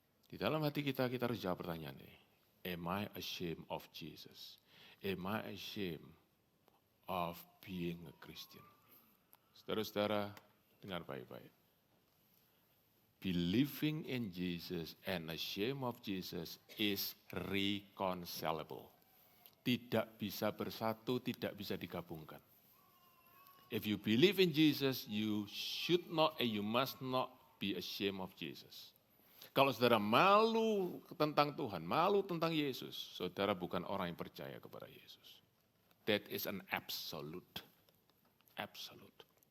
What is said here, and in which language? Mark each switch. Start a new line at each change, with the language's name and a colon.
Indonesian: Di dalam hati kita harus jawab pertanyaan ini.
English: Am I ashamed of Jesus? Am I ashamed of being a Christian?
Indonesian: Saudara-saudara, dengar baik-baik.
English: Believing in Jesus and ashamed of Jesus is reconcilable.
Indonesian: Tidak bisa bersatu, tidak bisa digabungkan.
English: If you believe in Jesus, you should not and you must not be ashamed of Jesus.
Indonesian: Kalau saudara malu tentang Tuhan, malu tentang Yesus, saudara bukan orang yang percaya kepada Yesus.
English: That is an absolute. Absolute.